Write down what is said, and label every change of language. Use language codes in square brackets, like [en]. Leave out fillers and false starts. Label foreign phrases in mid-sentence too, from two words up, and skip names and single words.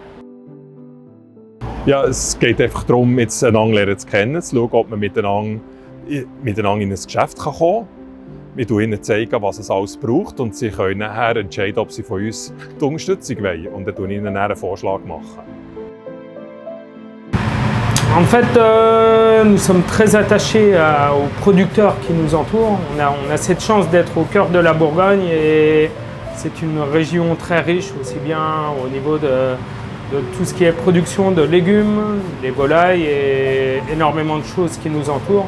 [de] Ja, es geht einfach darum, jetzt einander zu kennen, zu schauen, ob man miteinander in ein Geschäft kommen kann. Wir zeigen ihnen, was es alles braucht, und sie können nachher entscheiden, ob sie von uns die Unterstützung wollen. Und dann machen wir ihnen einen Vorschlag. [fr] En fait, nous sommes très attachés aux producteurs qui nous entourent. On a cette chance d'être au cœur de la Bourgogne, et c'est une région très riche, aussi bien au niveau de tout ce qui est production de légumes, des volailles et énormément de choses qui nous entourent.